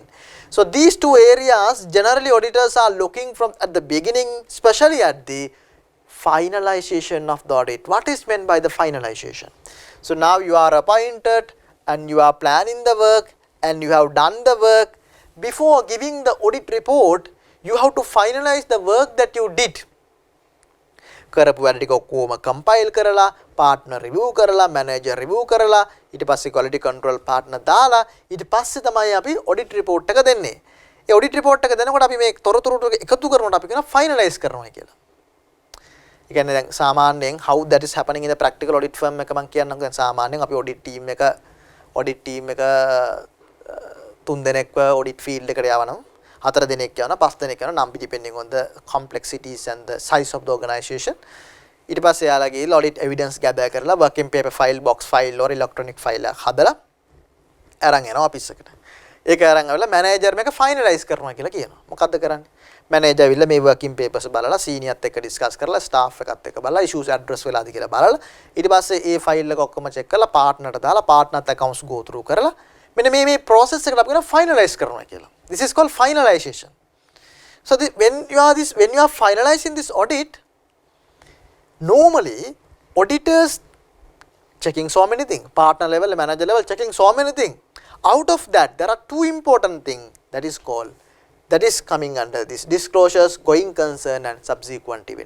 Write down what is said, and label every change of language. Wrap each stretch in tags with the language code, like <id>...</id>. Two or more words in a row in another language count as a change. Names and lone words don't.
<en>So these two areas generally auditors are looking from at the beginning, especially at the finalization of the audit. What is meant by the finalization? So now you are appointed and you are planning the work and you have done the work. Before giving the audit report, you have to finalize the work that you did.</en> <si>කරපු වැඩ ටික ඔක්කොම compile කරලා,</si> <en>partner review</en> <si>කරලා,</si> <en>manager review</en> <si>කරලා, ඊට පස්සේ</si> <en>quality control partner</en> <si>දාලා, ඊට පස්සේ තමයි අපි</si> <en>audit report</en> <si>එක දෙන්නේ. ඒ</si> <en>audit report</en> <si>එක දෙනකොට අපි මේ තොරතුරු ටික එකතු කරනකොට අපි කියනවා finalize කරනවා කියලා. ඒ කියන්නේ දැන් සාමාන්‍යයෙන්</si> <en>how that is happening in the practical audit firm</en> <si>එක මම කියන්නම්. දැන් සාමාන්‍යයෙන් අපි</si> <en>audit team</en> <si>එක තුන් දෙනෙක්ව</si> <en>audit field</en> <si>එකට යවනවා. 4 දෙනෙක් යනවා 5 දෙනෙක් යනවා නම්</si> <en>depending on the complexities and the size of the organization.</en> <si>ඊට පස්සේ යාලා ගිහලා</si> <en>audit evidence gather</en> <si>කරලා</si> <en>working paper file, box file or electronic file</en> <si>එකක් හදලා අරන් යනවා office එකට. ඒක අරන් ආවලා</si> <en>manager මේක finalize</en> <si>කරනවා කියලා කියනවා. මොකද්ද කරන්නේ? manager ඇවිල්ලා මේ</si> <en>working papers</en> <si>බලලා senior එක්ක discuss කරලා staff එකත් එක්ක බලලා</si> <en>issues address</en> <si>වෙලාද කියලා බලලා ඊට පස්සේ ඒ file එක ඔක්කොම check කරලා partner ට දාලා</si> <en>partner accounts go through</en> <si>කරලා මෙන්න මේ process එකට අපි කියනවා finalize කරනවා කියලා.</si> <en>This is called finalization. So when you are finalizing this audit, normally auditors checking so many things, partner level, manager level checking so many things. Out of that, there are two important things that is coming under this: disclosures, going concern and subsequent events.</en>